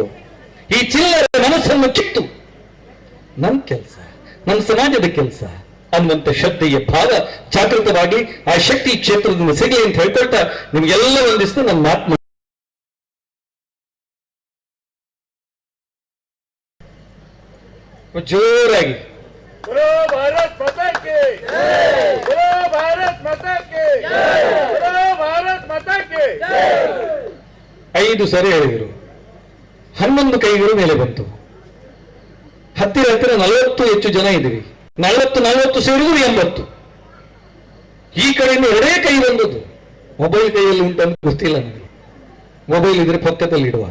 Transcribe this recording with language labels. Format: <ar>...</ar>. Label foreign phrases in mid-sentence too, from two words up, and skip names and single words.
<kn>ಈ ಚಿಲ್ಲರೆ ಮನಸ್ಸನ್ನು ಕಿತ್ತು ನನ್ನ ಕೆಲಸ, ನನ್ನ ಸಮಾಜದ ಕೆಲಸ ಅನ್ನುವಂಥ ಶ್ರದ್ಧೆಯ ಭಾವ ಜಾಗೃತವಾಗಿ ಆ ಶಕ್ತಿ ಕ್ಷೇತ್ರದಿಂದ ಸಿಗಲಿ ಅಂತ ಹೇಳ್ಕೊಳ್ತಾ ನಿಮ್ಗೆಲ್ಲ ಒಂದಿಷ್ಟು ನನ್ನ ಮಾತು ಜೋರಾಗಿ</kn> <hi>भारत माता की जय, बोलो भारत माता की जय, बोलो भारत माता की जय.</hi> <kn>5 ಸರಿ ಹೇಳಿದರು. 11 ಕೈಗಳು ಮೇಲೆ ಬಂತು. ಹತ್ತಿರ 40 ಹೆಚ್ಚು ಜನ ಇದ್ದೀವಿ. 40 ಸೇರಿದ್ರು 80. ಈ ಕಡೆಯಿಂದ 2 ಕೈ ಬಂದದ್ದು. ಮೊಬೈಲ್ ಕೈಯಲ್ಲಿ ಉಂಟಂತ ಗೊತ್ತಿಲ್ಲ ನನಗೆ. ಮೊಬೈಲ್ ಇದ್ರೆ ಪಕ್ಕದಲ್ಲಿ ಇಡುವ.</kn>